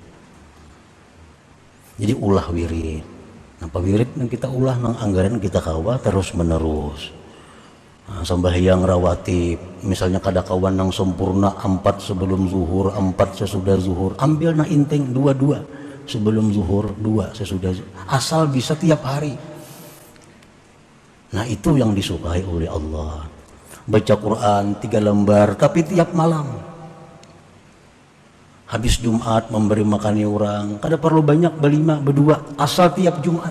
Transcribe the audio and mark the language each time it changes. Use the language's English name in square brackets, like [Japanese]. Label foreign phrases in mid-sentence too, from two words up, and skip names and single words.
[Banjar] Jadi ulah wirid. Napa wirid yang kita ulah nang anggaran kita kawa terus menerus. Nah, sembahyang rawatib, misalnya kada kawan nang sempurna 4 sebelum zuhur, 4 sesudah zuhur, ambil na inteng 2 sebelum zuhur, 2 sesudah zuhur. [Indonesian] Asal bisa tiap hari. Nah itu yang disukai oleh Allah. Baca Quran 3 lembar tapi tiap malam. [Banjar] Habis Jumat memberi makan orang, kada perlu banyak, berlima, berdua, asal tiap Jumat.